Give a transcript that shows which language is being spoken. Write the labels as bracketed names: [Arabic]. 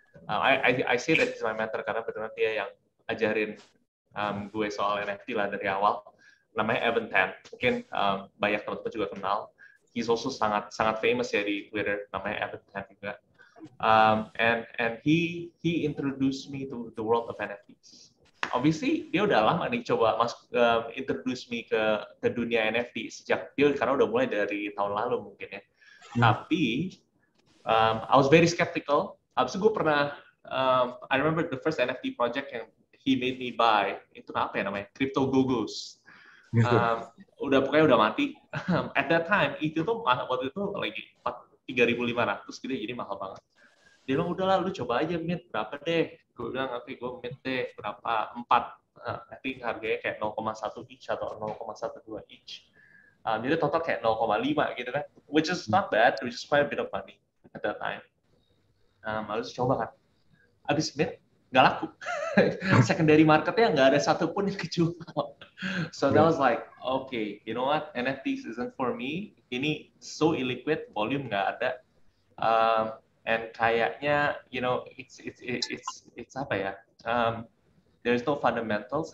[English] I say that he's my mentor [Indonesian] karena benar dia yang ajarin gue soal NFT lah dari awal. Namanya Evan Tan, mungkin banyak teman-teman juga kenal. [English] He's also [Indonesian] sangat famous ya di Twitter, namanya Evan Tan juga. [English] And he introduced me to the world of NFTs. [Indonesian] Obviously dia udah lama nih coba introduce me ke dunia NFT sejak dia karena udah mulai dari tahun lalu mungkin ya. [English] Tapi I was very skeptical. [Indonesian] Habis itu gue pernah, [English] I remember the first NFT project yang he made me buy, [Indonesian] itu apa ya namanya? Crypto Gogos. Pokoknya udah mati. [English] At that time, [Indonesian] itu tuh waktu itu lagi 3.500 gitu, jadi mahal banget. Dia bilang, udahlah lu coba aja mint, berapa deh? Gue bilang, oke, gue mint deh, berapa? 4. [English] I think [Indonesian] harganya kayak 0,1 each atau 0,12 each. Jadi total kayak 0,5 gitu kan, [English] which is not bad, which is quite a bit of money at that time. [Indonesian] Harus coba kan. Abis mint, nggak laku. Secondary marketnya nggak ada satupun yang kejual. [English] So that was like, okay, you know what, NFTs isn't for me. [Indonesian] Ini [English] so illiquid, [Indonesian] volume nggak ada. And kayaknya, [English] you know, it's [Indonesian] apa ya? [English] There's no fundamentals.